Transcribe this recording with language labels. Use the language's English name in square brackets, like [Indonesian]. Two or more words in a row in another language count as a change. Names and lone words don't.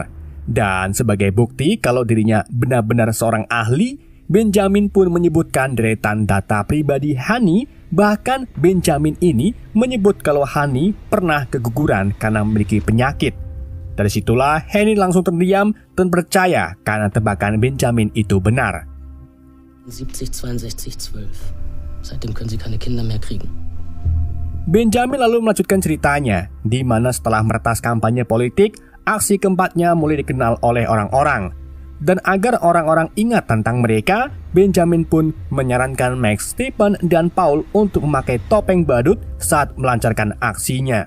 [Indonesian] Dan sebagai bukti kalau dirinya benar-benar seorang ahli, Benjamin pun menyebutkan deretan data pribadi Hani. Bahkan Benjamin ini menyebut kalau Hani pernah keguguran karena memiliki penyakit. Dari situlah Henny langsung terdiam dan percaya karena tebakan Benjamin itu benar. 70, 62, 12. [German] Seitdem können Sie keine Kinder mehr kriegen. [Indonesian] Benjamin lalu melanjutkan ceritanya, di mana setelah meretas kampanye politik, aksi keempatnya mulai dikenal oleh orang-orang. Dan agar orang-orang ingat tentang mereka, Benjamin pun menyarankan Max, Stephen, dan Paul untuk memakai topeng badut saat melancarkan aksinya.